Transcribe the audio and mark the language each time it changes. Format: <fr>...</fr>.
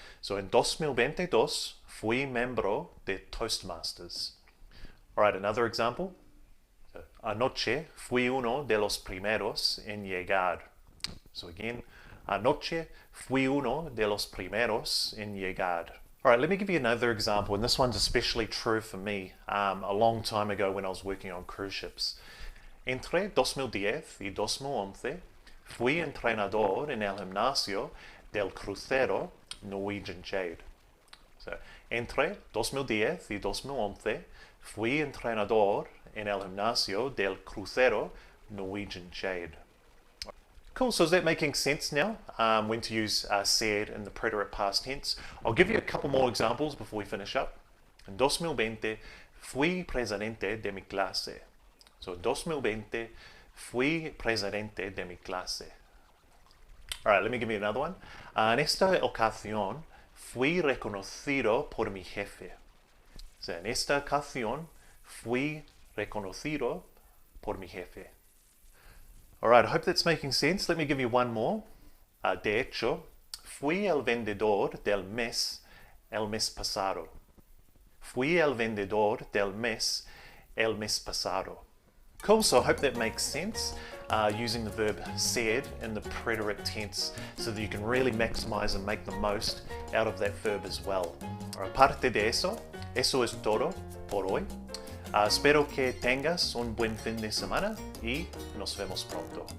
<es>So en 2022 fui miembro de Toastmasters.</es> <en>All right, another example.</en> <es>Anoche fui uno de los primeros en llegar.</es> <en>So again,</en> <es>anoche fui uno de los primeros en llegar.</es> <en>All right, let me give you another example, and this one's especially true for me a long time ago when I was working on cruise ships.</en> <es>Entre 2010 y 2011 fui entrenador en el gimnasio del crucero Norwegian Jade. So, entre 2010 y 2011 fui entrenador en el gimnasio del crucero Norwegian Jade.</es> <en>Cool, so is that making sense now when to use said in the preterite past tense? I'll give you a couple more examples before we finish up.</en> <es>En 2020 fui presidente de mi clase. So, 2020 fui presidente de mi clase.</es> <en>All right, let me give you another one.</en> <es>En esta ocasión fui reconocido por mi jefe. So, en esta ocasión fui reconocido por mi jefe.</es> <en>All right, I hope that's making sense. Let me give you one more.</en> <es>De hecho, fui el vendedor del mes el mes pasado. Fui el vendedor del mes el mes pasado.</es> <en>Cool, so I hope that makes sense, using the verb said in the preterite tense so that you can really maximize and make the most out of that verb as well.</en> <es>Aparte de eso, eso es todo por hoy. Espero que tengas un buen fin de semana y nos vemos pronto.</es>